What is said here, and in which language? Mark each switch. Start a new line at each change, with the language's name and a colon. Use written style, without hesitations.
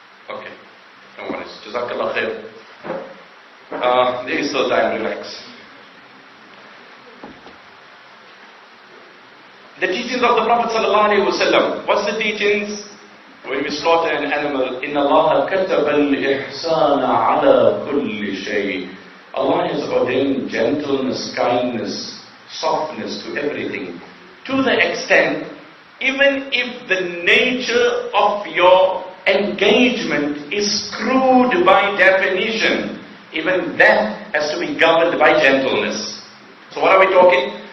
English: Okay, no worries. Jazakallah khair. There is still time, relax. The teachings of the Prophet ﷺ. What's the teachings? When we slaughter an animal,
Arabic: إِنَّ اللَّهَ كَتَبَ الْإِحْسَانَ عَلَى كُلِّ شَيْءٍ.
English: Allah has ordained gentleness, kindness, softness to everything. To the extent, even if the nature of your engagement is crude by definition, even that has to be governed by gentleness. So what are we talking?